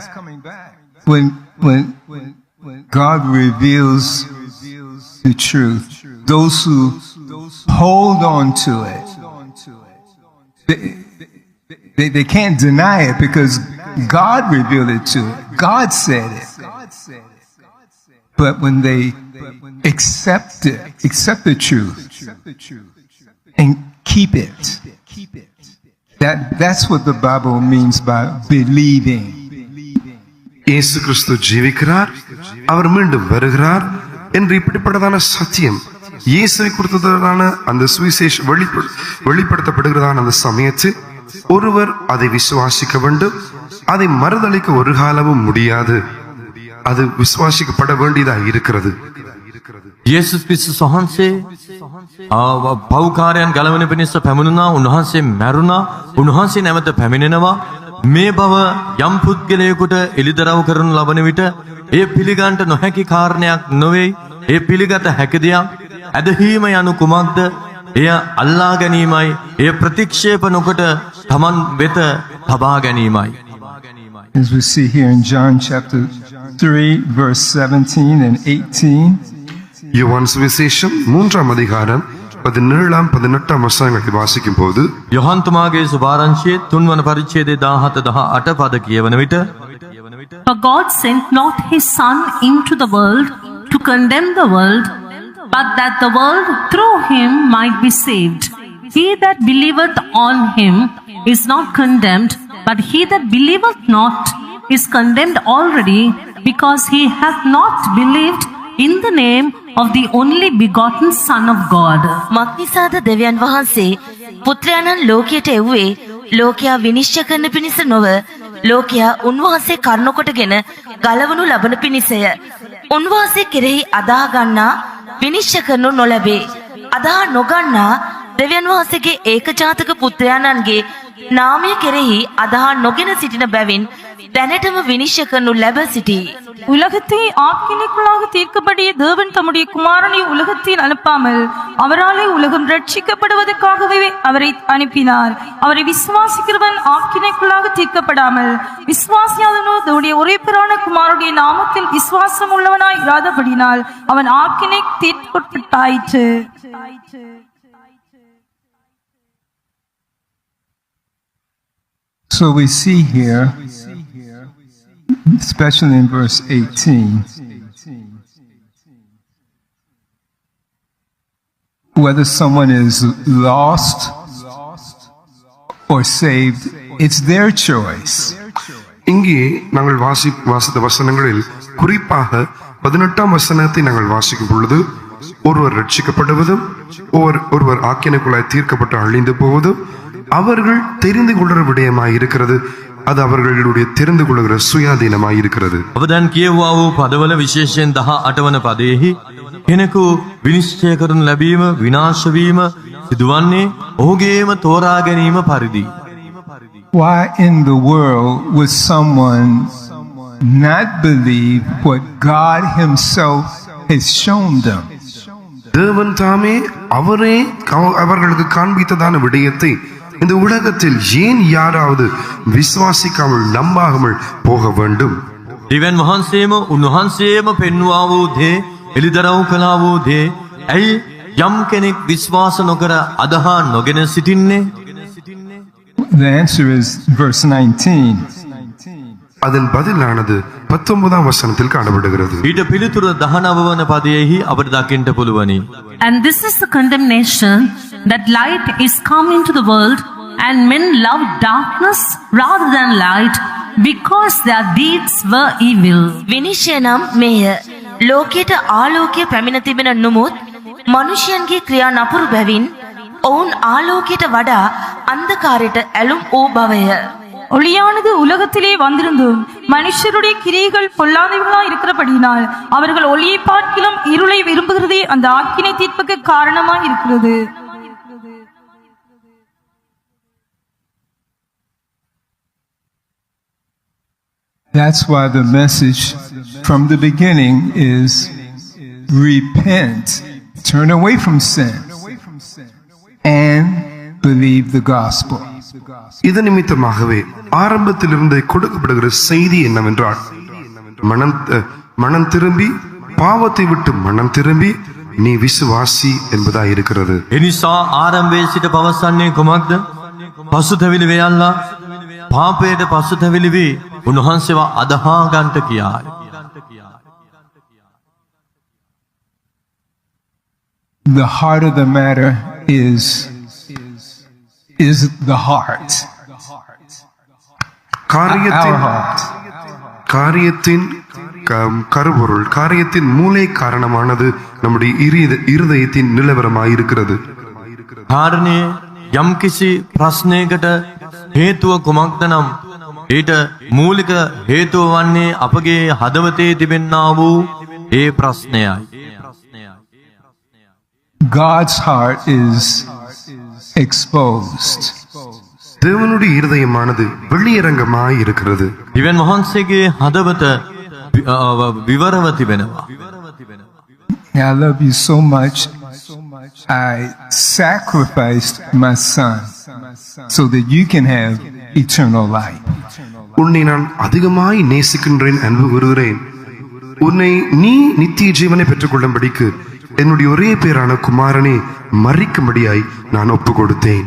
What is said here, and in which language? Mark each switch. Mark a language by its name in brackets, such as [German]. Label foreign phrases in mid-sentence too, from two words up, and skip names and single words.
[English] When God reveals the truth, those who hold on to it, they can't deny it because God revealed it to it. God said it. But when they accept the truth and keep it, that's what the Bible means by believing. [Tamil] இயேசு கிறிஸ்து ஜீவிக்கிறார், அவர் மீண்டும் வருகிறார் என்று இப்படிப்பட்டதான சத்தியம் இயேசுவை கொடுத்ததான அந்த சுவிசேஷ வெளிப்படுத்தப்படுகிறதான அந்த சமயத்தில் ஒருவர் அதை விசுவாசிக்க வேண்டும். அதை மறுதளிக்க ஒரு காலமும் முடியாது. அது விசுவாசிக்கப்பட வேண்டியதாக இருக்கிறது. [Sinhala] යේසුස් ක්‍රිස්තුස් වහන්සේ පව්කාරයන් ගලවන පිණිස පැමිණුණා. උන්වහන්සේ මැරුණා. උන්වහන්සේ නැවත පැමිණෙනවා. මේ බව යම් පුද්ගලයෙකුට එළිදරව් කරනු ලබන විට ඒ පිළිගන්නට නොහැකි කාරණයක් නොවේ. ඒ පිළිගත හැකි දෙයක්. ඇදහිීම යනු කුමක්ද? එය අල්ලා ගැනීමයි. එය ප්‍රතික්ෂේප නොකොට තමන් වෙත තබා ගැනීමයි. [English] As we see here in John chapter 3, verse 17 and 18, [Tamil] யோவான் சுவிசேஷம் 3ஆம் அதிகாரம் 17 18 வசனங்களை வாசிக்கும் போது [Sinhala] යොහන් තුමාගේ සුභාරංචියේ 3 වන පරිච්ඡේදයේ 17 18 පද කියවන විට [English] For God sent not his Son into the world to condemn the world, but that the world through him might be saved. He that believeth on him is not condemned, but he that believeth not is condemned already, because he hath not believed in the name of the only begotten Son of God. [Sinhala] මක්නිසාද දෙවියන් වහන්සේ පුත්‍රයාණන් ලෝකයට එව්වේ ලෝකයා විනිශ්චය කරන පිණිස නොව ලෝකයා උන්වහන්සේ කරුණකොටගෙන ගලවනු ලබන පිණිසය. උන්වහන්සේ කෙරෙහි අදා ගන්නා විනිශ්චය කරනු නොලැබේ. අදා නොගන්නා දෙවියන් වහන්සේගේ ඒකජාතක පුත්‍රයාණන්ගේ නාමය කෙරෙහி අදා නොගෙන සිටින බැවින් දැනටම විනිශ්චය කරනු ලැබ සිටී. [Tamil] உலகத்தை ஆக்கினைக்குள்ளாக தீர்க்கப்படிய தேவன் தம்முடைய குமாரனை உலகத்தில் அனுப்பாமல் அவராலே உலகம் ரட்சிக்கப்படுவதற்காகவே அவரை அனுப்பினார். அவரை விசுவாசிக்கிறவன் ஆக்கினைக்குள்ளாக தீர்க்கப்படாமல் விசுவாசியாதனோ தன்னுடைய ஒரே பேரான குமாரனுடைய நாமத்தில் விசுவாசம் உள்ளவனாய் இராதபடினால் அவன் ஆக்கினை தீர்க்கப்பட்டாயிற்று. [English] So we see here, especially in verse 18, whether someone is lost or saved, it's their choice. [Tamil] இங்கே நாங்கள் வாசித்த வசனங்களில் குறிப்பாக 18ஆம் வசனத்தை நாங்கள் வாசிக்கும் பொழுது ஒருவர் ரட்சிக்கப்படுவதும் ஒருவர் ஆக்கினைக்குள்ளாய் தீர்க்கப்பட்டு அழிந்து போவதும் அவர்கள் தெரிந்து கொள்கிற விடயமாய் இருக்கிறது. அது அவர்களுடைய தெரிந்து கொள்கிற சுயாதீனமாய் இருக்கிறது. [Sinhala] ඔබ දැන් කියවුවා වූ පදවල විශේෂයෙන් 18 වන පදයේහි කෙනෙකු විනිශ්චය කරනු ලැබීම විනාශ වීම සිදුවන්නේ ඔහුගේම තෝරා ගැනීම පරිදි. [English] Why in the world would someone not believe what God Himself has shown them? [Tamil] தேவன் தாமே அவர்களுக்கு காண்பித்ததான விடயத்தை இந்த உலகத்தில் ஏன் யாராவது விசுவாசிக்காமல் நம்பாமல் போக வேண்டும்? [Sinhala] දිව්‍යන් වහන්සේම උන්වහන්සේම පෙන්වා වූ දේ එලිදරව් කළා වූ දේ ඇයි යම් කෙනෙක් විශ්වාස නොකර අදහා නොගෙන සිටින්නේ? [English] The answer is verse 19. [Tamil] அதன் பதிலானது 19ஆம் வசனத்தில் காணப்படுகிறது. [Sinhala] ඊට පිළිතුර 19 වන පදයේහි අපට දකින්න පුළුවනි. [English] And this is the condemnation, that light is come into the world, and men love darkness rather than light, because their deeds were evil. [Sinhala] විනිශ්චය නම් මේය. ලෝකයට ආලෝකය පැමිණ තිබෙන නමුත් මනුෂ්‍යයන්ගේ ක්‍රියා නපුරු බැවින් ඔවුන් ආලෝකයට වඩා අන්ධකාරයට ඇලුම් වූ බවය. [Tamil] ஒளியானது உலகத்திலே வந்திருந்தும் மனுஷருடைய கிரியைகள் பொல்லாதவர்களாய் இருக்கிறபடியினால் அவர்கள் ஒளியை பார்க்கிலும் இருளை விரும்புகிறதே அந்த ஆக்கினை தீர்ப்புக்கு காரணமாய் இருக்கிறது. [English] That's why the message from the beginning is repent, turn away from sin, and believe the gospel. [Tamil] இது நிமித்தமாகவே ஆரம்பத்திலிருந்து கொடுக்கப்படுகிற செய்தி என்னவென்றால் மனம் திரும்பி பாவத்தை விட்டு மனம் திரும்பி நீ விசுவாசி என்பதா இருக்கிறது. [Sinhala] එනිසා ආරම්භයේ සිට පවසන්නේ කුමක්ද? පසුතැවිලි වේයල්ලා පාපයට පසුතැවිලි වී උන්වහන්සේව අදහා ගන්නට කියායි. [English] The heart of the matter is the heart. [Tamil] காரியத்தின் கருபொருள், காரியத்தின் மூலை காரணமானது நம்முடைய இருதயத்தின் நிலவரமாயிருக்கிறது. [Sinhala] කාරණේ යම්කිසි ප්‍රශ්නයකට හේතුව කුමක්ද නම් ඊට මූලික හේතුව වන්නේ අපගේ හදවතේ තිබෙනා වූ ඒ ප්‍රශ්නයයි. [English] God's heart is exposed. [Tamil] தேவனுடைய இருதயமானது வெளியரங்கமாய் இருக்கிறது. [Sinhala] දිව්‍යන් වහන්සේගේ හදවත විවරව තිබෙනවා. [English] I love you so much. I sacrificed my son so that you can have eternal life. [Tamil] உன்னை நான் அதிகமாய் நேசிக்கின்றேன், அன்பு கூறுகிறேன். உன்னை நீ நித்திய ஜீவனை பெற்றுக்கொள்ளும்படிக்கு என்னுடைய ஒரே பேரான குமாரனை மறிக்கும்படியாய் நான் ஒப்பு கொடுத்தேன்.